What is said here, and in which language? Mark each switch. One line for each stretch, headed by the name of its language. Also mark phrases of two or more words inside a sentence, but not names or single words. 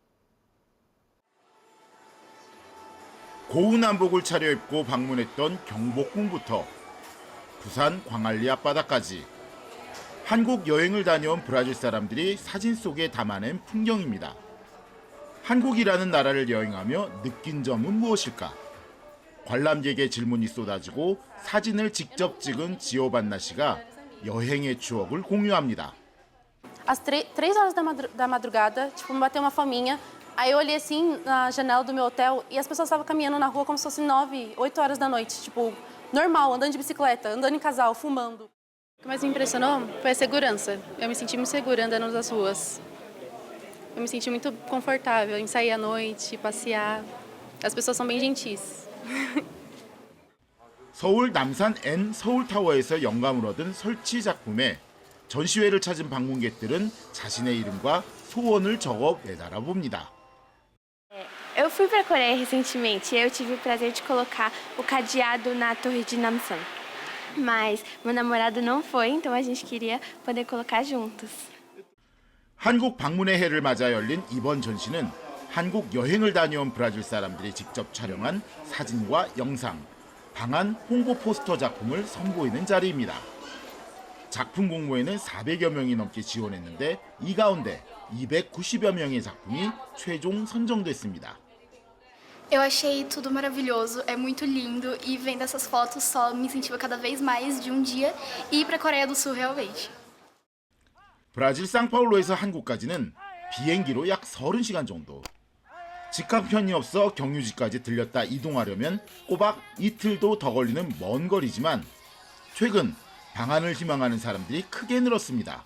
Korean: 고운 한복을 차려입고 방문했던 경복궁부터 부산 광안리 앞바다까지 한국 여행을 다녀온 브라질 사람들이 사진 속에 담아낸 풍경입니다. 한국이라는 나라를 여행하며 느낀 점은 무엇일까? 관람객의 질문이 쏟아지고 사진을 직접 찍은 지오반나 씨가 여행의 추억을 공유합니다.
Portuguese: Às 3 horas da madrugada, me bateu uma fominha. Aí eu olhei assim na janela do meu hotel e as pessoas estavam caminhando na rua como se fosse 9, 8 horas da noite, tipo, normal, andando de bicicleta, andando em casal, fumando. O que mais me impressionou foi a segurança. Eu me senti muito segura andando nas ruas. Eu me senti muito confortável em sair à noite, passear. As pessoas são bem gentis.
Korean: 서울 남산 N 서울타워에서 영감을 얻은 설치 작품에 전시회를 찾은 방문객들은 자신의 이름과 소원을 적어 내달아 봅니다.
Portuguese: Eu fui para a Coreia recentemente e eu tive o prazer de colocar o cadeado na torre de Namsan. Mas meu namorado não foi, então a gente queria poder colocar juntos.
Korean: 한국 방문의 해를 맞아 열린 이번 전시는 한국 여행을 다녀온 브라질 사람들이 직접 촬영한 사진과 영상, 방한 홍보 포스터 작품을 선보이는 자리입니다. 작품 공모에는 400여 명이 넘게 지원했는데 이 가운데 290여 명의 작품이 최종 선정됐습니다.
Portuguese: Eu achei tudo maravilhoso, é muito lindo e vendo essas fotos só me incentiva cada vez mais de dia ir para a Coreia do Sul realmente.
Korean: 브라질 상파울루에서 한국까지는 비행기로 약 30시간 정도. 직항편이 없어 경유지까지 들렸다 이동하려면 꼬박 이틀도 더 걸리는 먼 거리지만 최근 방한을 희망하는 사람들이 크게 늘었습니다.